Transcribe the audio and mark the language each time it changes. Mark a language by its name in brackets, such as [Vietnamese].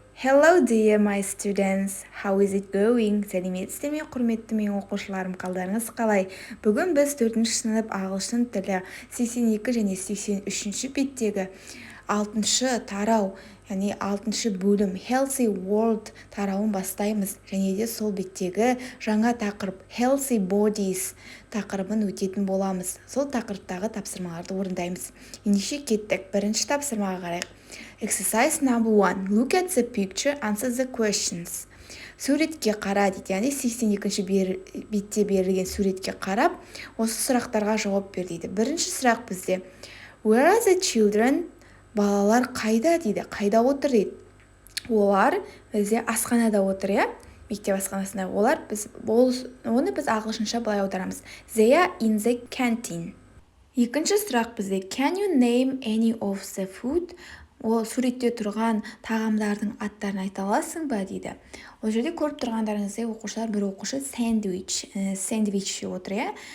[English] Hello dear my students, how is it going? [Kazakh] Сәлеметсіздер ме, құрметті менің оқушыларым, қалдарыңыз қалай? Бүгін біз 4-ші сынып ағылшын тілі 82 және 83-ші беттегі 6-шы тарау, яғни 6-шы бөлім Healthy World тарауын бастаймыз. Және де сол беттегі жаңа тақырып Healthy Bodies тақырыбын өтетін боламыз. Сол тақырыптағы тапсырмаларды орындаймыз. Ендеше кеттік, бірінші тапсырмаға қарайық. [English] Exercise number 1. Look at the picture, answer the questions. [Kazakh] Суретке қара дейді, яғни 82-ші бетте берілген суретке қарап, осы сұрақтарға жауап бер дейді. Бірінші сұрақ бізде. [English] Where are the children? [Kazakh] Балалар қайда дейді, қайда отыр дейді. Олар бізде асханада отыр, иә? Мектеп асханасында. Оны біз ағылшынша былай аударамыз. [English] They are in the canteen. [Kazakh] Екінші сұрақ бізде. [English] Can you name any of the food? [Kazakh] Ол суретте тұрған тағамдардың аттарын айта аласың ба дейді. Ол жерде көріп тұрғандарыңыздай оқушылар, бір оқушы сэндвич жеп отыр, иә?